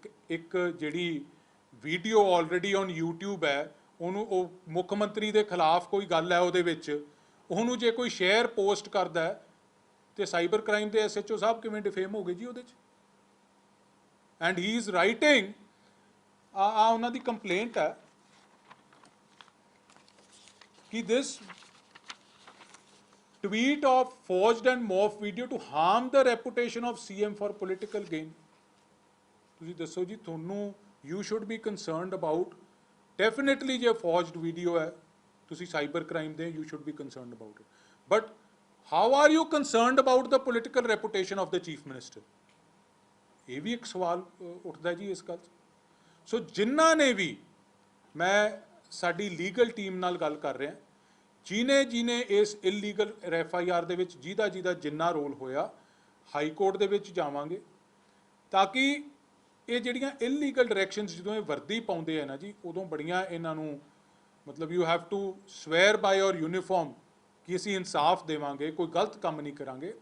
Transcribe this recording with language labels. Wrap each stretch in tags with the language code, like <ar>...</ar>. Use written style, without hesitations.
<pa>ਇੱਕ ਜਿਹੜੀ video already on YouTube ਹੈ, ਉਹਨੂੰ ਉਹ ਮੁੱਖ ਮੰਤਰੀ ਦੇ ਖਿਲਾਫ ਕੋਈ ਗੱਲ ਹੈ ਉਹਦੇ ਵਿੱਚ, ਉਹਨੂੰ ਜੇ ਕੋਈ ਸ਼ੇਅਰ ਪੋਸਟ ਕਰਦਾ ਹੈ ਤੇ ਸਾਈਬਰ ਕ੍ਰਾਈਮ ਦੇ SHO ਸਾਹਿਬ ਕਿਵੇਂ ਡਿਫੇਮ ਹੋ ਗਏ ਜੀ ਉਹਦੇ 'ਚ?</pa> <en>and he is writing,</en> <pa>ਉਹਨਾਂ ਦੀ ਕੰਪਲੇਂਟ ਹੈ ਕਿ</pa> <en>This tweet of forged and morphed video to harm the reputation of CM for political gain।</en> <pa>ਤੁਸੀਂ ਦੱਸੋ ਜੀ, ਤੁਹਾਨੂੰ</pa> <en>you should be concerned about, definitely</en> <pa>ਜੇ</pa> <en>forged video</en> <pa>ਹੈ, ਤੁਸੀਂ ਸਾਈਬਰ ਕ੍ਰਾਈਮ ਦੇ,</pa> <en>you should be concerned about it, but how are you concerned about the political reputation of the chief minister?</en> <pa>ਇਹ ਵੀ ਇੱਕ ਸਵਾਲ ਉੱਠਦਾ ਜੀ ਇਸ ਗੱਲ 'ਚ। ਸੋ ਜਿਨ੍ਹਾਂ ਨੇ ਵੀ, ਮੈਂ ਸਾਡੀ ਲੀਗਲ ਟੀਮ ਨਾਲ ਗੱਲ ਕਰ ਰਿਹਾ, ਜਿਹਨੇ ਇਸ ਇਲੀਗਲ FIR ਦੇ ਵਿੱਚ ਜਿਹਦਾ ਜਿੰਨਾ ਰੋਲ ਹੋਇਆ, ਹਾਈ ਕੋਰਟ ਦੇ ਵਿੱਚ ਜਾਵਾਂਗੇ ਤਾਂ ਕਿ ਇਹ ਜਿਹੜੀਆਂ ਇਲੀਗਲ ਡਾਇਰੈਕਸ਼ਨਸ ਜਦੋਂ ਇਹ ਵਰਦੀ ਪਾਉਂਦੇ ਆ ਨਾ ਜੀ, ਉਦੋਂ ਬੜੀਆਂ ਇਹਨਾਂ ਨੂੰ ਮਤਲਬ</pa> <en>you have to swear by our uniform</en> <pa>ਕਿ ਅਸੀਂ ਇਨਸਾਫ ਦੇਵਾਂਗੇ, ਕੋਈ ਗਲਤ ਕੰਮ ਨਹੀਂ ਕਰਾਂਗੇ।</pa>